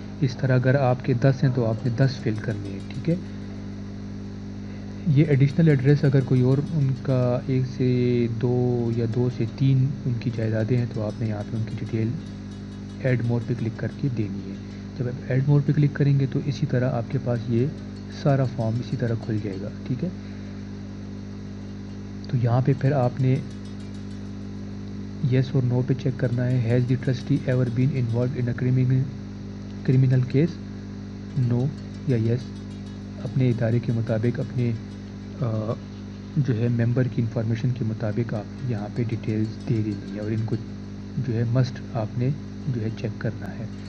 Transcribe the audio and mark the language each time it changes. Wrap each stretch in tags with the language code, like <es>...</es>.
<ur>اس طرح اگر آپ کے 10 ہیں تو آپ نے 10 فل کرنے ہیں، ٹھیک ہے. یہ ایڈیشنل ایڈریس اگر کوئی اور ان کا 1 سے 2 یا 2 سے 3 ان کی جائیدادیں ہیں تو آپ نے یہاں پہ ان کی ڈیٹیل ایڈ مور پہ کلک کر کے دینی ہے. جب آپ ایڈ مور پہ کلک کریں گے تو اسی طرح آپ کے پاس یہ سارا فارم اسی طرح کھل جائے گا، ٹھیک ہے. تو یہاں پہ پھر آپ نے یس اور نو پہ چیک کرنا ہے.</ur> <en>Has the trustee ever been involved in a criminal case? No یا yes.</en> <ur>اپنے ادارے کے مطابق، اپنے جو ہے ممبر کی انفارمیشن کے مطابق آپ یہاں پہ ڈیٹیلز دے دینی ہے اور ان کو جو ہے مسٹ آپ نے جو ہے چیک کرنا ہے.</ur>